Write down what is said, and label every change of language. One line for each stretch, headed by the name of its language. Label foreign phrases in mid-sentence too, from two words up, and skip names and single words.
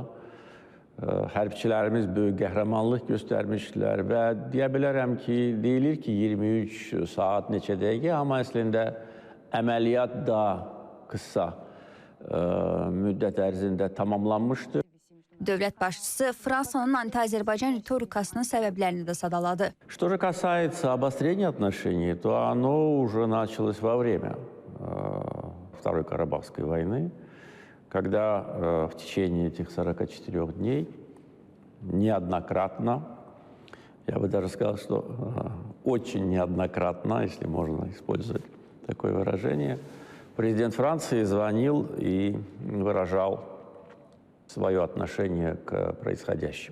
Azerbaijani: Hərbçilərimiz böyük qəhrəmanlıq göstərmişdilər və deyə bilərəm ki, deyilir ki, 23 saat neçə dəqiqə, amma əslində əməliyyat daha qısa müddət ərzində tamamlanmışdır. Dövlət başçısı Fransanın anti-Azərbaycan ritorikasının səbəblərini də sadaladı.
Russian: Что же касается обострения отношений, то оно уже началось во время Второй Карабахской войны, когда в течение этих 44 дней неоднократно, я бы даже сказал, что очень неоднократно, если можно использовать такое выражение, президент Франции звонил и выражал свое отношение к происходящему.